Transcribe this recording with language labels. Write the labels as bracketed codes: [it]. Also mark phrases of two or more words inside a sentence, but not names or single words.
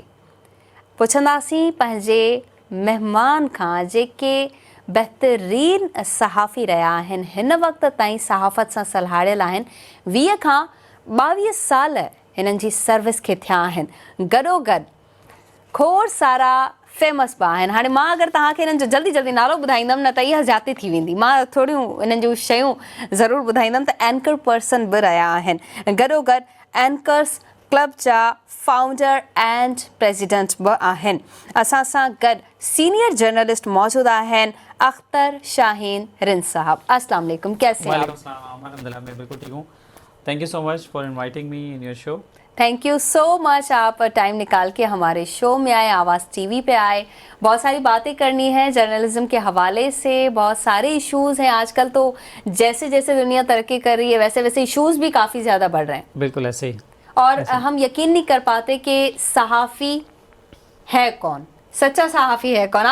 [sd] पुछंदासीं पंहिंजे महिमान खां जेके बहितरीन सहाफ़ी रहिया आहिनि, हिन वक़्त ताईं सहाफ़त सां सलहाड़ियल आहिनि, 20 खां 22 साल हिननि जी सर्विस खे थिया आहिनि। गॾोगॾु खोड़ सारा फेमस बि आहिनि। हाणे मां अगरि तव्हांखे हिननि जो जल्दी जल्दी नालो ॿुधाईंदमि न त इहा ज़्यादती थी वेंदी, मां थोरियूं हिननि जूं शयूं ज़रूरु ॿुधाईंदमि। त [en] anchor person [sd] बि रहिया आहिनि, गॾोगॾु [en] anchors club [sd] जा [en] founder and president [sd] बि आहिनि। असां सां गॾु [en] senior journalist [sd] मौजूदु आहिनि अख्तर शाहीन रिंद साहब। [ur] السلام علیکم، کیسے ہیں آپ? الحمدللہ، میں بالکل ٹھیک ہوں. [en] Thank you so much for inviting me in your show. Thank you so much, [ur] آپ ٹائم نکال کے ہمارے شو میں آئے، آواز ٹی وی پے آئے. بہت ساری باتیں کرنی ہے جرنلزم کے حوالے سے، بہت سارے ایشوز ہیں آج کل. تو جیسے جیسے دنیا ترقی کر رہی ہے ویسے ویسے ایشوز بھی کافی زیادہ بڑھ رہے ہیں. بالکل ایسے ہی. اور ہم یقین نہیں کر پاتے کہ صحافی ہے کون، سچا صحافی ہے کون.